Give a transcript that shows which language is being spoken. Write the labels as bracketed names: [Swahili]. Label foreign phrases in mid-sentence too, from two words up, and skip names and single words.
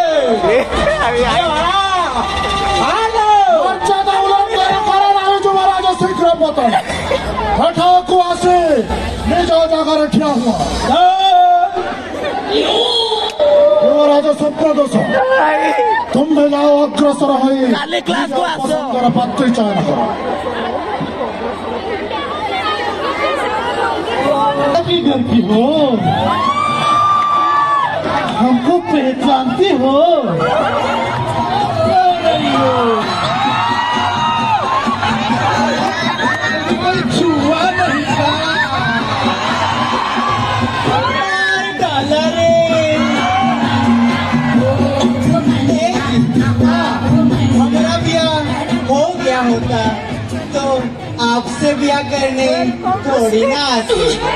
[Odia] ମର୍ଯ୍ୟାଦା ଉଲ୍ଲଂଘନ କର ନାହିଁ ଯୁବରାଜ ଶୀଘ୍ର ପତନ। ହଠାକୁ ଆସି ନିଜ ଜାଗାରେ ଠିଆ ହୁଅ। ଯୁବରାଜ ସ୍ୱପ୍ନଦୋଷ ତୁମ୍ଭେ ଯାଅ ଅଗ୍ରସର ହୋଇ ପସନ୍ଦର ପାତ୍ରୀ ଚୟନ କର। [Hindi] डरती हो हमको पहचानती हो छुआ नहीं था डाला रे हमारा ब्याह हो गया होता तो आपसे ब्याह करने थोड़ी ना आती।